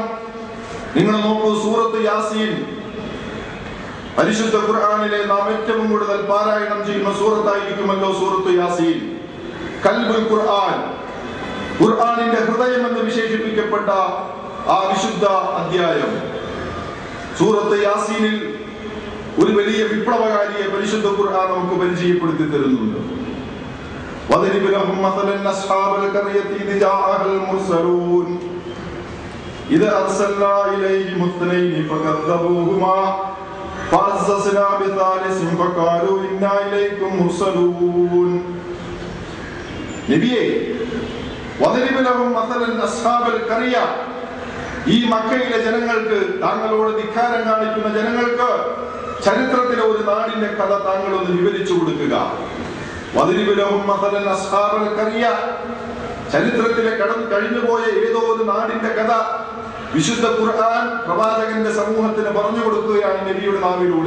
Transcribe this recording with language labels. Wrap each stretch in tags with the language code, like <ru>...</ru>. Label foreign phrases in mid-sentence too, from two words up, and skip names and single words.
<ml>നിങ്ങൾ നോക്കൂ, സൂറത്ത് യാസീൻ പരിശുദ്ധ ഖുർആനിലെ നാം ഏറ്റവും കൂടുതൽ പാരായണം ചെയ്യുന്ന സൂറത്തായിരിക്കുമല്ലോ സൂറത്ത് യാസീൻ.</ml> <ar>قلب القرآن,</ar> <ml>ഖുർആനിന്റെ ഹൃദയം എന്ന് വിശേഷിപ്പിക്കപ്പെട്ട ആ വിശുദ്ധ അധ്യായം. സൂറത്ത് യാസീനിൽ ഒരു വലിയ വിപ്ലവകാരിയെ പരിശുദ്ധ ഖുർആൻ നമുക്ക് പരിചയപ്പെടുത്തി തരുന്നുണ്ട്.</ml> <ar>وَضْرِبْ لَهُمْ مَثَلًا أَصْحَابَ الْقَرْيَةِ إِذْ جَاءَهَا الْمُرْسَلُونَ إِذْ أَرْسَلْنَا إِلَيْهِمُ اثْنَيْنِ فَكَذَّبُوهُمَا فَعَزَّزْنَا بِثَالِثٍ فَقَالُوا إِنَّا إِلَيْكُمْ مُرْسَلُونَ. നബിയേ, وَضْرِبْ لَهُمْ مَثَلًا أَصْحَابَ الْقَرْيَةِ,</ar> <ml>ഈ മക്കയിലെ ജനങ്ങൾക്ക്, താങ്കളോട് ധിക്കാരം കാണിക്കുന്ന ജനങ്ങൾക്ക് ചരിത്രത്തിലെ ഒരു നാടിന്റെ കഥ താങ്കളൊന്ന് വിവരിച്ചു കൊടുക്കുക. ചരിത്രത്തിലെ കഴിഞ്ഞുപോയ ഏതോ ഒരു നാടിന്റെ കഥ വിശുദ്ധ ഖുർആൻ പ്രവാചകന്റെ സമൂഹത്തിന് പറഞ്ഞു കൊടുക്കുകയാണ് നബിയുടെ നാവിലൂടെ.</ml>